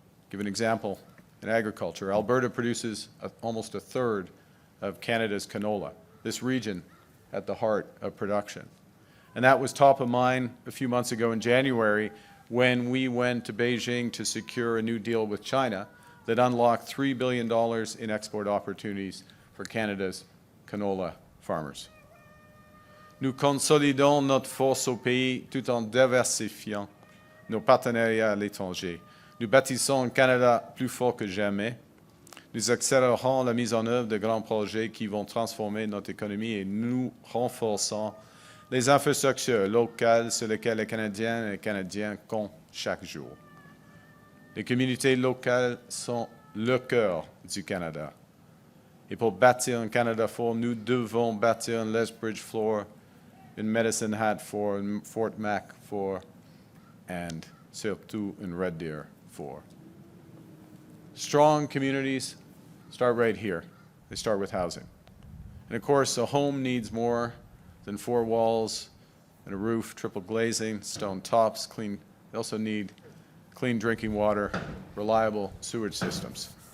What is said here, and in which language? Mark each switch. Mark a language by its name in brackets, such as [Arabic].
[English] Give an example in agriculture. Alberta produces almost 1/3 of Canada's canola, this region at the heart of production. And that was top of mind a few months ago in January when we went to Beijing to secure a new deal with China that unlocked $3 billion in export opportunities for Canada's canola farmers. [French] Nous consolidons notre force au pays tout en diversifiant nos partenariats à l'étranger. Nous bâtissons un Canada plus fort que jamais. Nous accélérons la mise en œuvre de grands projets qui vont transformer notre économie et nous renforçons les infrastructures locales sur lesquelles les Canadiennes et les Canadiens comptent chaque jour. Les communautés locales sont le cœur du Canada. Et pour bâtir un Canada fort, nous devons bâtir un Lethbridge fort, une Medicine Hat fort, un Fort Mac fort, and surtout un Red Deer fort. [English] Strong communities start right here. They start with housing. And of course, a home needs more than four walls and a roof, triple glazing, stone tops, clean. They also need clean drinking water, reliable sewage systems.